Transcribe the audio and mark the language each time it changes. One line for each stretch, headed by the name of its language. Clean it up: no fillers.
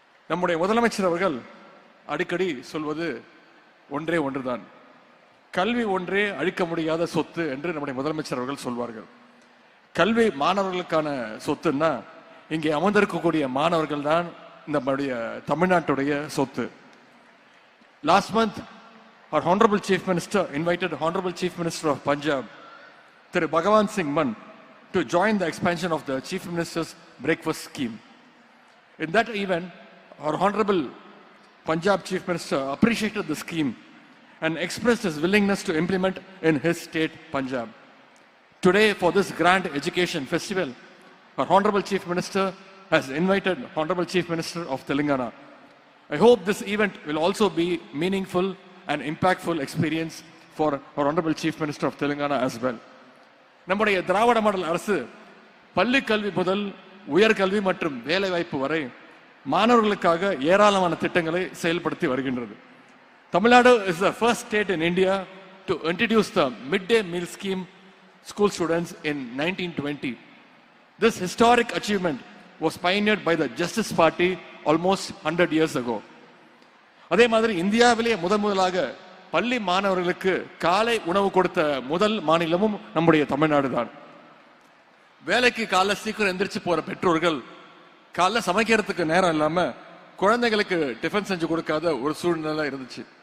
Tamil: நம்முடைய முதலமைச்சர் அவர்கள் அடிக்கடி சொல்வது ஒன்றே ஒன்றுதான், கல்வி ஒன்றே அழிக்க முடியாத சொத்து என்று நம்முடைய முதலமைச்சர் அவர்கள் சொல்வார்கள். கல்வி மாணவர்களுக்கான சொத்துன்னா இங்கே அமர்ந்திருக்கக்கூடிய மாணவர்கள் தான் நம்முடைய தமிழ்நாட்டுடைய சொத்து.
English: Last month, our Honorable Chief Minister invited Honorable Chief Minister of Punjab, Thiru Bhagawan Singh Mann, to join the expansion of the Chief Minister's breakfast scheme. In that event, our Honorable Punjab Chief Minister appreciated the scheme and expressed his willingness to implement in his state, Punjab. Today, for this grand education festival, our Honorable Chief Minister has invited Honorable Chief Minister of Telangana. I hope this event will also be meaningful and impactful experience for our Honorable Chief Minister of Telangana as well.
Tamil: நம்முடைய திராவிட model அரசு பள்ளி கல்வி முதல் உயர்கல்வி மற்றும் வேலை வாய்ப்பு வரை மாணவர்களுக்காக ஏராளமான திட்டங்களை செயல்படுத்தி வருகின்றது.
English: Tamil Nadu is the first state in India to introduce the midday meal scheme school students in 1920. This historic achievement was pioneered by the Justice Party almost 100 years ago.
Tamil: அதே மாதிரி இந்தியாவிலேயே முதலாக பள்ளி மாணவர்களுக்கு காலை உணவு கொடுத்த முதல் மாநிலமும் நம்முடைய தமிழ்நாடு தான். வேலைக்கு காலை சீக்கிரம் எந்திரிச்சு போற பெற்றோர்கள் காலைல சமைக்கிறதுக்கு நேரம் இல்லாம குழந்தைகளுக்கு டிஃபன் செஞ்சு கொடுக்காத ஒரு சூழ்நிலை இருந்துச்சு.